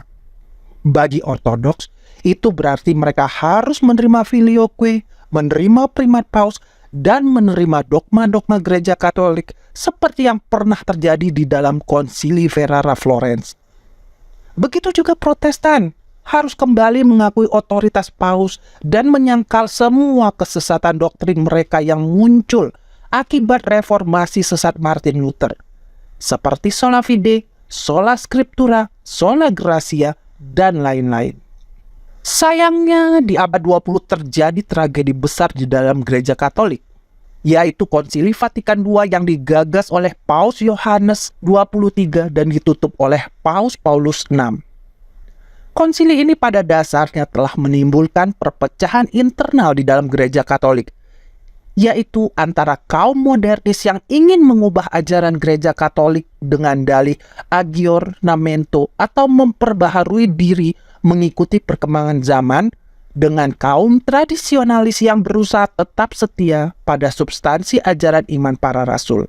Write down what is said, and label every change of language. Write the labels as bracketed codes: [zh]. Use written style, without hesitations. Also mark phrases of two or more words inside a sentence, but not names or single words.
[id] Bagi Ortodoks, itu berarti mereka harus menerima filioque, menerima primat paus, dan menerima dogma-dogma gereja Katolik seperti yang pernah terjadi di dalam Konsili Ferrara Florence. Begitu juga Protestan harus kembali mengakui otoritas paus dan menyangkal semua kesesatan doktrin mereka yang muncul akibat reformasi sesat Martin Luther, seperti [la] sola fide, sola scriptura, sola gratia, [id] dan lain-lain. Sayangnya di abad 20 terjadi tragedi besar di dalam gereja Katolik, yaitu Konsili Vatikan II yang digagas oleh Paus Yohanes 23 dan ditutup oleh Paus Paulus VI. Konsili ini pada dasarnya telah menimbulkan perpecahan internal di dalam gereja Katolik, yaitu antara kaum modernis yang ingin mengubah ajaran gereja Katolik dengan dalih aggiornamento atau memperbaharui diri mengikuti perkembangan zaman, dengan kaum tradisionalis yang berusaha tetap setia pada substansi ajaran iman para rasul.